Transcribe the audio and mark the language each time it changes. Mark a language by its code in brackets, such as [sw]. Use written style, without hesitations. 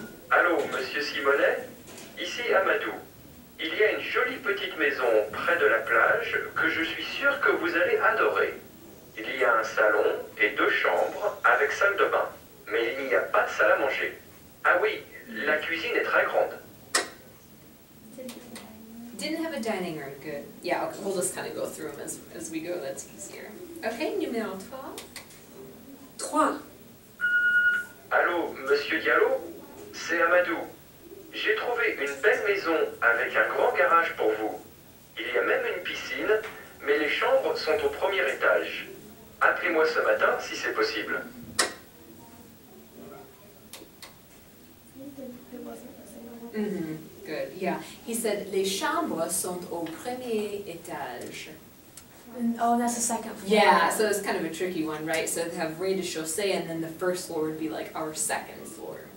[fr] Allô, Monsieur Simonet? Ici Amadou. Il y a une jolie petite maison près de la plage que je suis sûr que vous allez adorer. Il y a un salon et 2 chambres avec salle de bain. Mais il n'y a pas de salle à manger. Ah oui, la cuisine est très grande. [en] Didn't have a dining room, good. Yeah, okay, we'll just kind of go through them as we go, that's easier. Okay, numéro 12. 3. [fr] Allô, Monsieur Diallo? C'est Amadou. J'ai trouvé une belle maison avec un grand garage pour vous. Il y a même une piscine, mais les chambres sont au premier étage. Appelez-moi ce matin si c'est possible. [en] Mm-hmm. Good, yeah. He said, [fr] les chambres sont au premier étage. [en] Oh, that's the second floor. Yeah, so it's kind of a tricky one, right? So they have rez-de-chaussée, and then the first floor would be like our second floor.